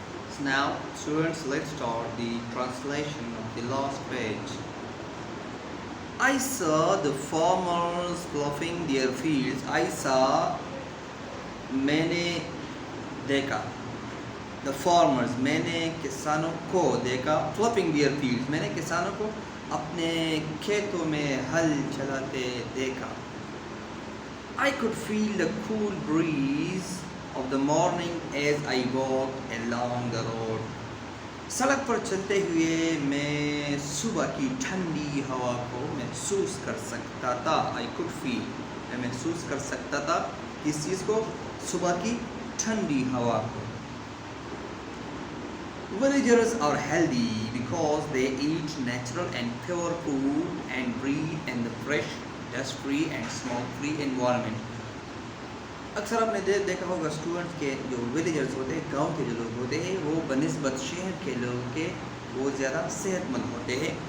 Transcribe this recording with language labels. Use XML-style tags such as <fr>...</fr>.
<en>So now, students, let's start the translation of the last page. I saw the farmers ploughing their fields. I saw,</en> <hi>मैंने देखा.</hi> <en>The farmers,</en> <hi>मैंने किसानों को देखा.</hi> <en>Ploughing their fields,</en> <hi>मैंने किसानों को अपने खेतों में हल चलाते देखा.</hi> <en>I could feel the cool breeze of the morning as I walked along the road.</en> <hi>सड़क पर चलते हुए मैं सुबह की ठंडी हवा को महसूस कर सकता था.</hi> <en>I could feel,</en> <hi>मैं महसूस कर सकता था किस चीज़ को? सुबह की ठंडी हवा को.</hi> <en>Villagers are healthy because they eat natural and pure food and breathe in the fresh, dust-free and smoke-free environment.</en> <hi>अक्सर आपने देखा होगा स्टूडेंट्स के जो विलेजर्स होते हैं, गांव के जो लोग होते हैं, वो बनिस्बत शहर के लोगों के वो ज़्यादा सेहतमंद होते हैं.</hi>